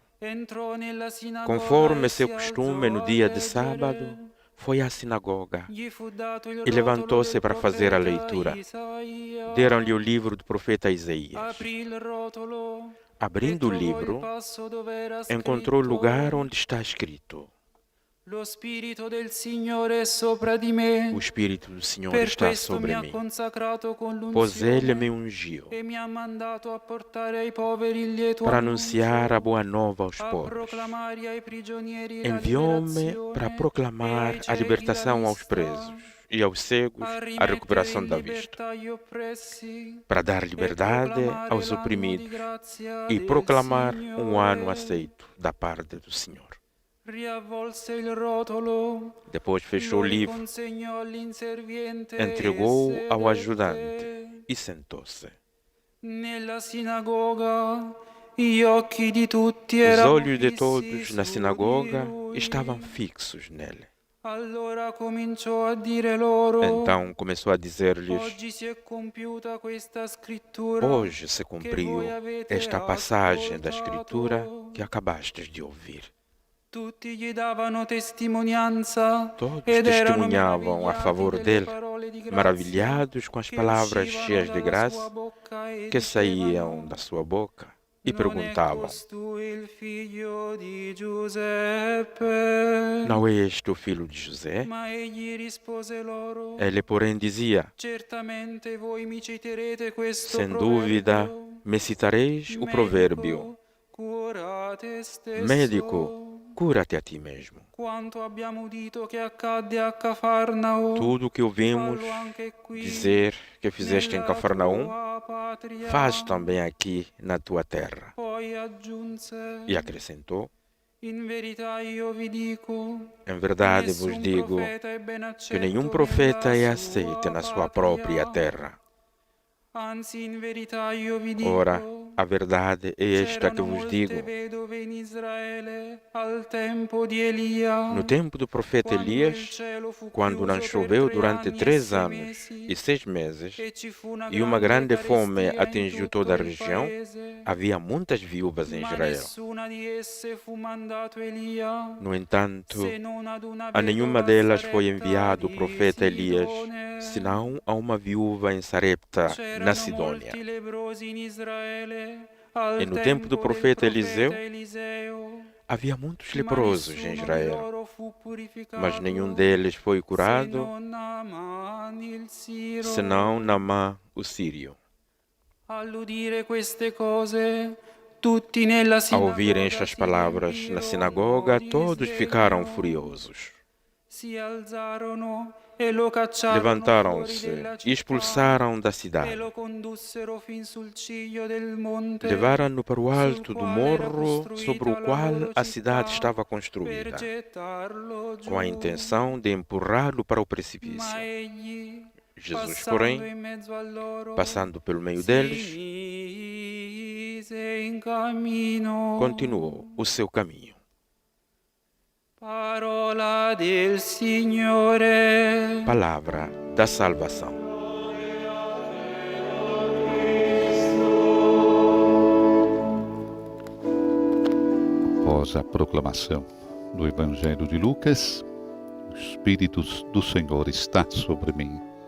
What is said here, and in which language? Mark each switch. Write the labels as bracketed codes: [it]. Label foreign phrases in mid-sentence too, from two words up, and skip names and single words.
[pt] Conforme seu costume, no dia de sábado, foi à sinagoga e levantou-se para fazer a leitura. Deram-lhe o livro do profeta Isaías. Abrindo o livro, encontrou o lugar onde está escrito: [it] Lo Spirito del Signore è sopra di me. [pt] O Espírito do Senhor [it] Per [pt] está [it] questo mi [pt] sobre [it] ha [pt] mim, [it] consacrato con [pt] pois Ele me [it] l'unzione [pt] ungiu [it] e mi ha mandato a portare ai poveri il lieto [pt] para anunciar a [it] annuncio, [pt] boa nova aos [it] a [pt] pobres. [it] proclamare ai prigionieri la [pt] Enviou-me para [it] liberazione [pt] proclamar [it] e ai [pt] a [it] ciechi [pt] libertação [it] la [pt] aos [it] vista, [pt] presos e aos cegos a [it] a rimettere [pt] recuperação [it] in [pt] da vista, [it] libertà gli oppressi [pt] para dar [it] e [pt] liberdade [it] proclamare [pt] aos [it] l'anno di [pt] oprimidos [it] grazia [pt] e [it] del [pt] proclamar um ano [it] Signore. [pt] aceito da parte do Senhor. [it] Riavvolse il rotolo, [pt] Depois fechou o [it] lo [pt] livro, [it] riconsegnò all'inserviente e [pt] entregou ao [it] sedette. [pt] ajudante e sentou-se. [it] Nella sinagoga gli occhi di tutti [pt] Os [it] erano [pt] olhos de [it] fissi [pt] todos na [it] su [pt] sinagoga [it] di lui. [pt] estavam fixos nele. [it] Allora cominciò a dire loro: [pt] Então começou a dizer-lhes: [it] oggi si è compiuta questa scrittura [pt] hoje se [it] che [pt] cumpriu [it] voi avete [pt] esta passagem da [it] ascoltato. [pt] Escritura que acabastes de ouvir. [it] Tutti gli davano testimonianza [pt] Todos [it] ed erano [pt] testemunhavam a favor [it] meravigliati [pt] dele, [it] delle parole di grazia [pt] maravilhados com as [it] che [pt] palavras [it] uscivano [pt] cheias de [it] dalla sua [pt] graça [it] bocca e [pt] que saíam [it] dicevano: [pt] da sua boca e [it] non è [pt] perguntavam: [it] costui il figlio di Giuseppe? [pt] não é este o filho de José? [it] Ma egli rispose loro: [pt] Ele, porém, dizia: [it] certamente voi mi citerete questo [pt] sem dúvida, [it] proverbio. [pt] me citareis o provérbio: [it] Cura te stesso. [pt] médico, cura-te a ti mesmo. [it] Quanto abbiamo udito che accadde a Cafarnao, [pt] Tudo o que ouvimos [it] fallo anche qui, [pt] dizer que fizeste em [it] nella [pt] Cafarnaum, [it] tua patria. [pt] faz também aqui na tua terra. [it] Poi aggiunse: [pt] E acrescentou: [it] in verità io vi dico, [pt] em verdade [it] nessun [pt] vos digo [it] profeta è ben accetto [pt] que nenhum profeta é [it] nella [pt] aceito [it] sua [pt] na sua [it] patria. [pt] própria terra. [it] Anzi, in verità io vi dico, [pt] Ora, a verdade é esta que [it] c'erano [pt] vos [it] molte [pt] digo. [it] vedove in Israele al tempo di Elia, [pt] No tempo do profeta [it] quando il [pt] Elias, [it] cielo fu [pt] quando não [it] chiuso per [pt] choveu [it] 3 [pt] durante [it] anni e [pt] 3 [it] 6 [pt] anos [it] mesi, [pt] e 6 meses, [it] e ci fu una [pt] e uma grande fome [it] carestia in [pt] atingiu [it] tutto [pt] toda a [it] il [pt] região, [it] paese, [pt] havia muitas viúvas em [it] ma [pt] Israel. [it] nessuna di esse fu mandato Elia, [pt] No entanto, [it] se non ad una [pt] a nenhuma [it] vedova [pt] delas foi [it] Sarepta [pt] enviado o [it] di [pt] profeta Elias, [it] Sidone. [pt] senão a uma viúva em Sarepta, na [it] C'erano [pt] Sidônia. [it] molti leprosi in Israele al [pt] E no tempo do [it] del [pt] profeta Eliseu, [it] Eliseo, [pt] havia muitos [it] ma [pt] leprosos [it] nessuno [pt] em [it] di [pt] Israel, [it] loro fu purificato, [pt] mas nenhum deles foi [it] se [pt] curado, [it] non Naaman il Siro. [pt] senão Naamã, o sírio. [it] All'udire queste cose, tutti nella [pt] Ao [it] sinagoga [pt] ouvirem estas [it] si [pt] palavras na [it] riempirono [pt] sinagoga, [it] di [pt] todos [it] sdegno. [pt] ficaram furiosos. [it] Si alzarono e lo cacciarono fuori [pt] Levantaram-se [it] della [pt] e [it] città [pt] expulsaram da [it] e [pt] cidade. [it] lo condussero fin sul ciglio del monte, [pt] Levaram-no para o alto do [it] sul quale era [pt] morro [it] costruita [pt] sobre o [it] la [pt] qual [it] loro [pt] a cidade [it] città, [pt] estava [it] per [pt] construída, [it] gettarlo giù. [pt] com a intenção de empurrá-lo para o [it] Ma [pt] precipício. [it] egli, [pt] Jesus, [it] passando [pt] porém, [it] in mezzo a loro, [pt] passando pelo meio [it] si [pt] deles, [it] mise in cammino. [pt] continuou o seu caminho. [it] Parola del Signore. [pt] Palavra da salvação. Após a proclamação do Evangelho de Lucas, o Espírito do Senhor está sobre mim.